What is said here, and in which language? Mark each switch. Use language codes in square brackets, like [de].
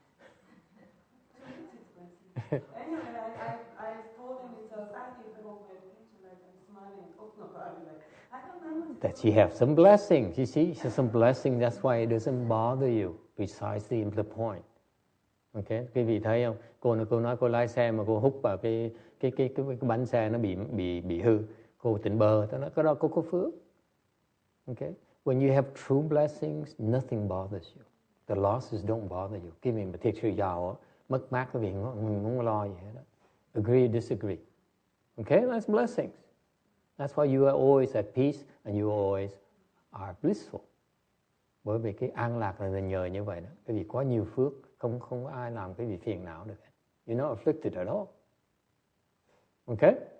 [en] It's expensive. Anyway, I told them it's a side effect of meditation, like I'm smiling, talking about it, like I don't know. That you have some blessings. You see, some blessing. That's why it doesn't bother you. Precisely the point. Okay, [vi] quý vị thấy không? Cô nói cô lái xe mà cô hút vào cái bánh xe nó bị hư. Cô tỉnh bơ, tôi nói cái đó cô có phước. [en] Okay, when you have true blessings, nothing bothers you. The losses don't bother you. [vi] Khi mình mà thiệt sự giàu, mất mát cái việc mình không lo gì hết đó. [en] Agree, disagree. Okay, that's blessings. That's why you are always at peace and you always are blissful. [vi] Bởi vì cái an lạc là nhờ như vậy đó. Cái vì có nhiều phước, không có ai làm cái gì phiền não được. [en] You're not afflicted at all. Okay?